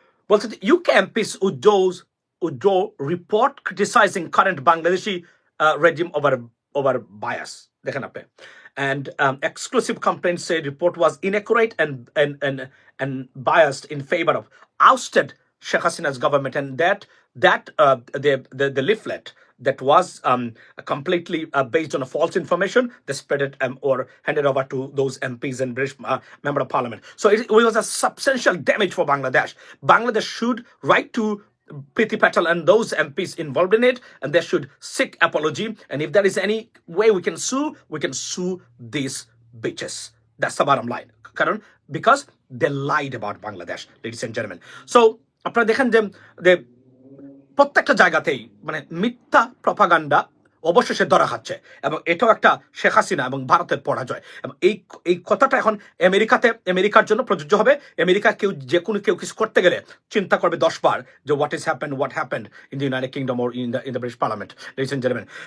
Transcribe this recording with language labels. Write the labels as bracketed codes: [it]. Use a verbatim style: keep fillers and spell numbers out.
[bn] বলছে যে [en] UK MPs উদ্যোগ উদ্যোগ report criticising current Bangladeshi regime over over bias, [bn] দেখেন আপনি, [en] and um, exclusive complaint say report was inaccurate and and and and biased in favor of ousted Sheikh Hasina's government, and that that uh, the, the the leaflet that was um, completely uh, based on a false information. They spread it um, or handed over to those M Ps and British uh, member of parliament. So it, it was a substantial damage for Bangladesh. Bangladesh should write to Priti Patel and those M Ps involved in it, and they should seek apology. And if there is any way we can sue, we can sue these bitches. That's the bottom line. [bn] Karan, [en] because they lied about Bangladesh, ladies and gentlemen. [bn] So, আপনারা দেখেন যে যে প্রত্যেকটা জায়গাতেই মানে মিথ্যা propaganda অবশেষে ধরা খাচ্ছে, এবং এটাও একটা শেখ হাসিনা এবং ভারতের পরাজয়। এবং এই এই কথাটা এখন আমেরিকাতে আমেরিকার জন্য প্রযোজ্য হবে। আমেরিকা কেউ যে কোনো কেউ কিছু করতে গেলে চিন্তা করবে দশবার যে [en] What is happen what happen in the United Kingdom or in the in the British parliament, ladies and gentlemen.